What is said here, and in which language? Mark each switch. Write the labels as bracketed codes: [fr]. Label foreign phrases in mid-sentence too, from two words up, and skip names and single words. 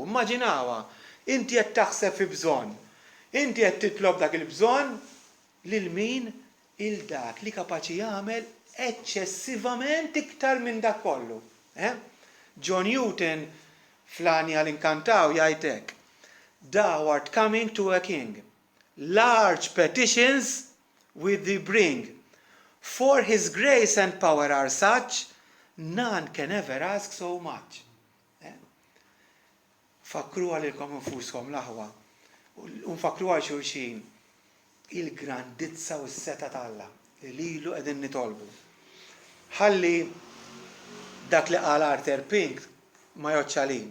[mt] Immaġinawha, inti qed taħseb fi bżonn. Inti qed titlob dak il-bżonn lil min? Il-dak li kapaċi jagħmel eċċessivament iktar minn dak kollu. John Newton fl-Anja l-Inkantaw jgħid hekk: [en] Thou art coming to a king. Large petitions will thee bring. For his grace and power are such, none can ever ask so much. [mt] Fakru għalilkom infuskom l-aħwa. Unfakru għal xulxin il-grandizza u s-seta tal-Alla li lilu qegħdin nitolbu. Ħalli dak li qal Arthur Pink ma joċċalina.